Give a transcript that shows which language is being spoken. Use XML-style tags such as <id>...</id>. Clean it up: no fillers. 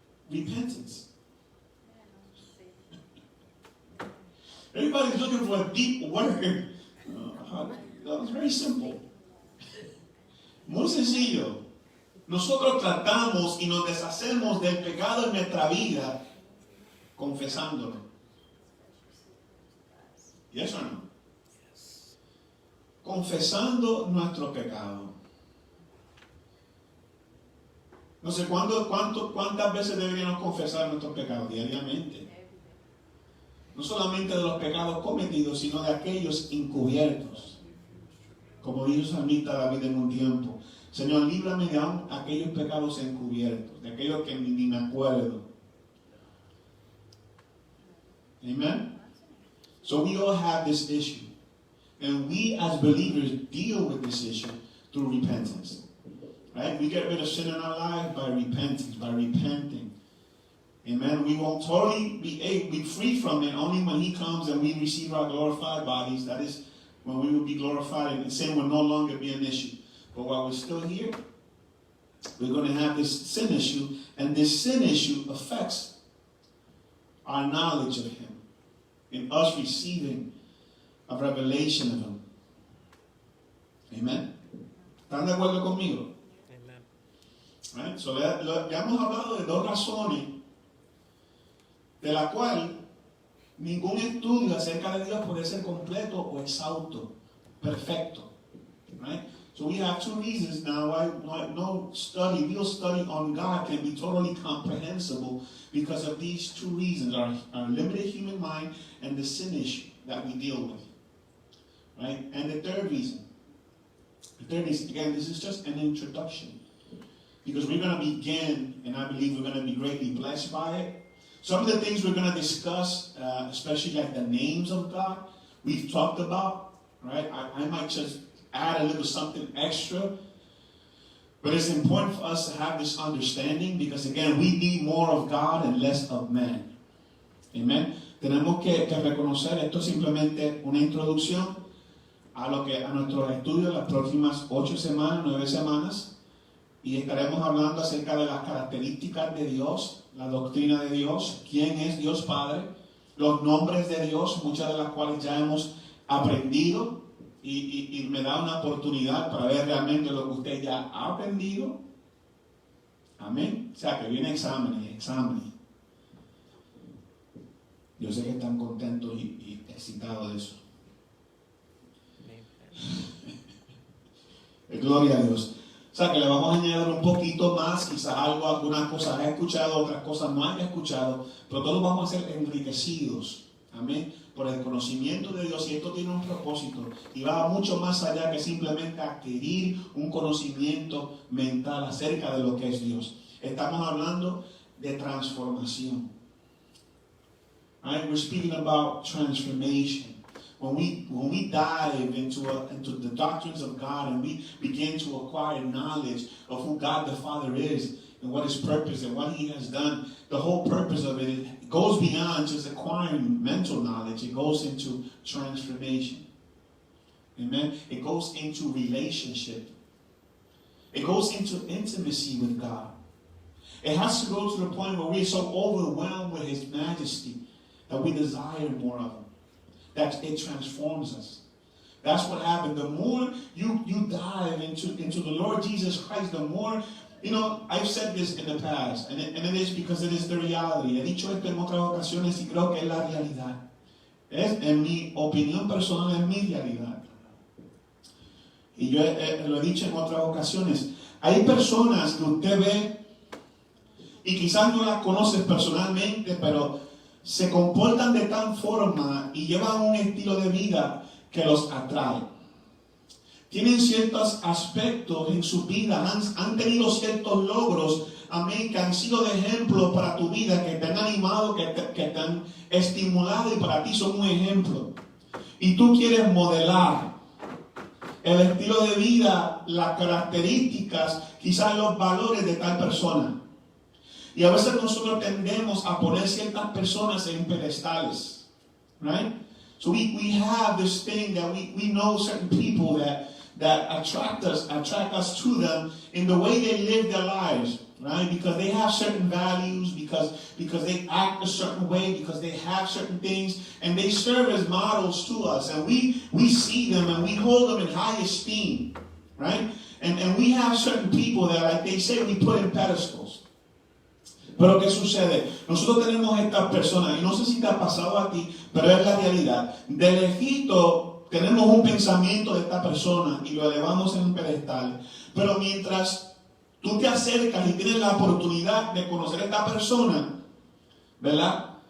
<en>Repentance. Everybody's looking for a deep word. That was very simple.</en> <es>Muy sencillo. Nosotros tratamos y nos deshacemos del pecado en nuestra vida confesándolo. ¿Y eso no? Confesando nuestro pecado. No sé cuántas veces deberíamos confesar nuestros pecados diariamente. No solamente de los pecados cometidos, sino de aquellos encubiertos. Como dijo el salmista David en un tiempo. Señor, líbrame de aún aquellos pecados encubiertos, de aquellos que ni me acuerdo. Amen?</es> <en>So we all have this issue. And we as believers deal with this issue through repentance. Right? We get rid of sin in our life by repentance, by repenting. Amen? We won't totally be free from it only when He comes and we receive our glorified bodies. That is when we will be glorified and sin will no longer be an issue. But while we're still here, we're going to have this sin issue, and this sin issue affects our knowledge of Him, in us receiving a revelation of Him. Amen.</en> <es>¿Están de acuerdo conmigo? Amen.</es> <en>Right?</en> <es>So ya hemos hablado de dos razones de la cual ningún estudio acerca de Dios puede ser completo o exhausto, perfecto.</es> <en>Right? So we have two reasons now why no study, real study on God can be totally comprehensible because of these two reasons, our limited human mind and the sin issue that we deal with. Right? And the third reason, again, this is just an introduction because we're going to begin, and I believe we're going to be greatly blessed by it. Some of the things we're going to discuss, especially like the names of God, we've talked about, right? I might just add a little something extra. But it's important for us to have this understanding because, again, we need more of God and less of man. Amen.</en> <es>Tenemos que reconocer, esto es simplemente una introducción a nuestros estudios las próximas 8 semanas, 9 semanas. Y estaremos hablando acerca de las características de Dios, la doctrina de Dios, quién es Dios Padre, los nombres de Dios, muchas de las cuales ya hemos aprendido. Y me da una oportunidad para ver realmente lo que usted ya ha aprendido. Amén. O sea, que viene exámenes. Yo sé que están contentos y excitados de eso. Gloria a Dios. O sea, que le vamos a añadir un poquito más, quizás algunas cosas haya escuchado, otras cosas no haya escuchado, pero todos vamos a ser enriquecidos. Amén. Por el conocimiento de Dios, y esto tiene un propósito y va mucho más allá que simplemente adquirir un conocimiento mental acerca de lo que es Dios. Estamos hablando de transformación.</es> <en>Right? We're speaking about transformation. When we dive into the doctrines of God and we begin to acquire knowledge of who God the Father is and what His purpose and what He has done, the whole purpose of it goes beyond just acquiring mental knowledge. It goes into transformation. Amen. It goes into relationship. It goes into intimacy with God. It has to go to the point where we're so overwhelmed with His majesty that we desire more of Him. That it transforms us. That's what happened. The more you dive into the Lord Jesus Christ, the more, I've said this in the past, and it is because it is the reality.</en> <es>He dicho esto en otras ocasiones y creo que es la realidad. En mi opinión personal, es mi realidad. Y yo lo he dicho en otras ocasiones. Hay personas que usted ve y quizás no las conoces personalmente, pero se comportan de tal forma y llevan un estilo de vida que los atrae. Tienen ciertos aspectos en su vida, han tenido ciertos logros, amén, que han sido de ejemplo para tu vida, que te han animado, que te han estimulado y para ti son un ejemplo. Y tú quieres modelar el estilo de vida, las características, quizás los valores de tal persona. Y a veces nosotros tendemos a poner ciertas personas en pedestales, right?</es> <en>So we have this thing that we know certain people that attract us to them in the way they live their lives, right? Because they have certain values, because they act a certain way, because they have certain things, and they serve as models to us, and we see them and we hold them in high esteem, right? And we have certain people that, like they say, we put in pedestals.</en> <es>Pero ¿qué sucede? Nosotros tenemos estas personas, y no sé si te ha pasado a ti, pero es la realidad. De lejito tenemos un pensamiento de esta persona y lo elevamos en un pedestal. Pero mientras tú te acercas y tienes la oportunidad de conocer a esta persona, ¿verdad?</es>